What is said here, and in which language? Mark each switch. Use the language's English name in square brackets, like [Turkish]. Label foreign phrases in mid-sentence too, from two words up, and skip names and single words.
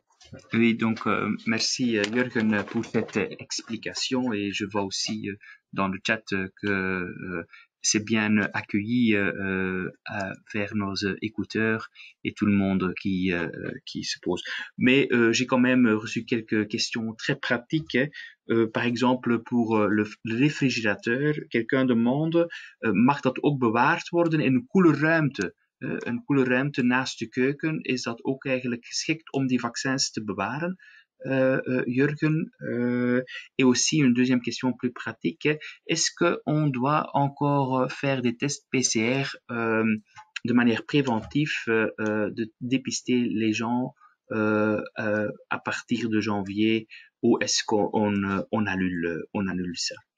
[French] Oui, donc merci Jürgen pour cette explication et je vois aussi dans le chat que c'est bien accueilli vers nos écouteurs et tout le monde qui se pose. Mais j'ai quand même reçu quelques questions très pratiques. Par exemple, pour le réfrigérateur, quelqu'un demande, [Dutch] mag dat ook bewaard worden in een koele ruimte? Een koele ruimte naast de keuken, is dat ook eigenlijk geschikt om die vaccins te bewaren, Jürgen? [French] Et aussi une deuxième question plus pratique, est-ce qu'on doit encore faire des tests PCR de manière préventive, de dépister les gens à partir de janvier, ou est-ce qu'on annule ça?